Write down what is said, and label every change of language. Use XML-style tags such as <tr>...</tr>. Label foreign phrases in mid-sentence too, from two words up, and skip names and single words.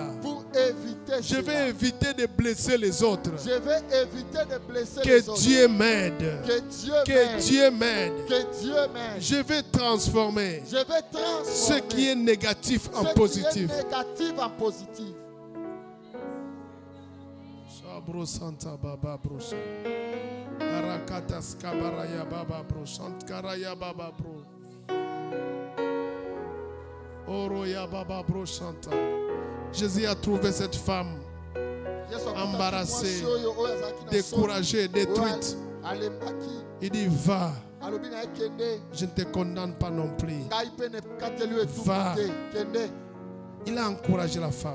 <fr>Pour éviter Je vais éviter de blesser les autres. Je vais éviter de blesser les autres. Que Dieu m'aide. Que Dieu m'aide. Que Dieu m'aide. Que Dieu m'aide. Je vais transformer. Je vais transformer. Ce qui est négatif en positif. Ce qui est négatif en positif. Bro Santa Baba Bro Arakatas Kabaraya Baba Bro Shankaraya Baba Bro Oroya Baba Bro Shanta. Jésus a trouvé cette femme embarrassée, découragée, détruite. Il dit va. Je ne te condamne pas non plus. Va. Il a encouragé la femme.</fr>